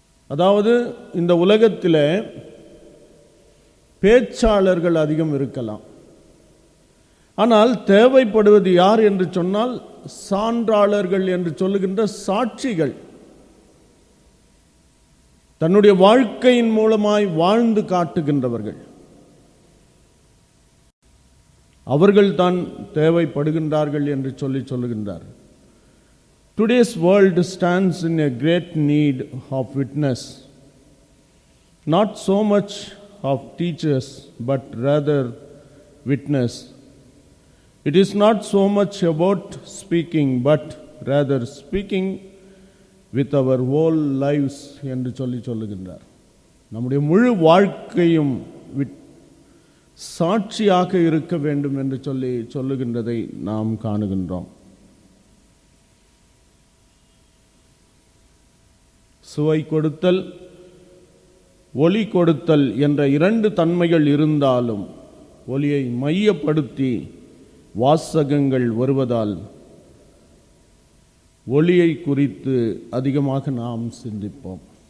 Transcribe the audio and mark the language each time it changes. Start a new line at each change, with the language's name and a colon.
Tamil: அதாவது இந்த உலகத்தில் பேச்சாளர்கள் அதிகம் இருக்கலாம், ஆனால் தேவைப்படுவது யார் என்று சொன்னால் சான்றாளர்கள் என்று சொல்லுகின்ற சாட்சிகள், தன்னுடைய வாழ்க்கையின் மூலமாய் வாழ்ந்து காட்டுகின்றவர்கள். அவர்கள் தான் தேவைப்படுகின்றார்கள் என்று சொல்லுகின்றார்.
English: Today's world stands in a great need of witness, not so much of teachers, but rather witness. It is not so much about speaking, but rather speaking with our whole lives
Tamil: என்று சொல்லுகின்றார். நம்முடைய முழு வாழ்க்கையும் சாட்சியாக இருக்க வேண்டும் என்று சொல்லுகின்றதை நாம் காணுகின்றோம். சுவை கொடுத்தல், ஒளி கொடுத்தல் என்ற 2 தன்மைகள் இருந்தாலும் ஒளியை மையப்படுத்தி வாசகங்கள் வருவதால் ஒளியை குறித்து அதிகமாக நாம் சிந்திப்போம்.